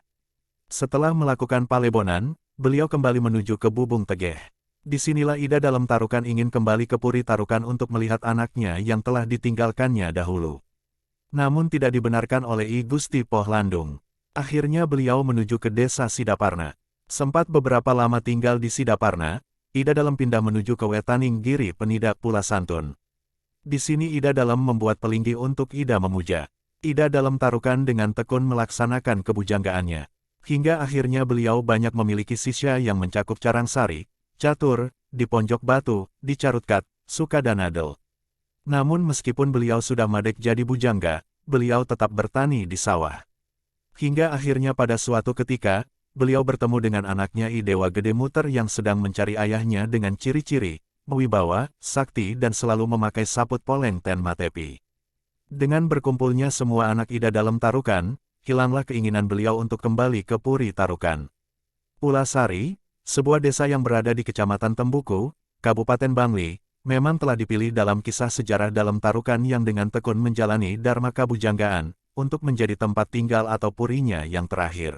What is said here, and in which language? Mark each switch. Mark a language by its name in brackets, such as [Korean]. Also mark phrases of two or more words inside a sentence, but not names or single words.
[Indonesian] Setelah melakukan palebonan, beliau kembali menuju ke Bubung Tegeh. Disinilah Ida Dalem Tarukan ingin kembali ke Puri Tarukan untuk melihat anaknya yang telah ditinggalkannya dahulu. Namun tidak dibenarkan oleh I Gusti Pohlandung. Akhirnya beliau menuju ke desa Sidaparna. Sempat beberapa lama tinggal di Sidaparna, Ida Dalem pindah menuju ke Wetaning Giri Penidak Pula Santun. Di sini Ida Dalem membuat pelinggi untuk Ida memuja. Ida Dalem Tarukan dengan tekun melaksanakan kebujanggaannya. Hingga akhirnya beliau banyak memiliki sisya yang mencakup Carangsari, Catur, di Ponjok Batu, di Carutkat, Sukadanadel. Namun meskipun beliau sudah madek jadi bujangga, beliau tetap bertani di sawah. Hingga akhirnya pada suatu ketika, beliau bertemu dengan anaknya I Dewa Gede Muter yang sedang mencari ayahnya dengan ciri-ciri, wibawa, sakti dan selalu memakai [Balinese] saput poleng ten matepi. [Indonesian] Dengan berkumpulnya semua anak Ida Dalem Tarukan, hilanglah keinginan beliau untuk kembali ke Puri Tarukan. Pulasari, sebuah desa yang berada di Kecamatan Tembuku, Kabupaten Bangli, memang telah dipilih dalam kisah sejarah Dalem Tarukan yang dengan tekun menjalani dharma kabujanggaan, untuk menjadi tempat tinggal atau purinya yang terakhir.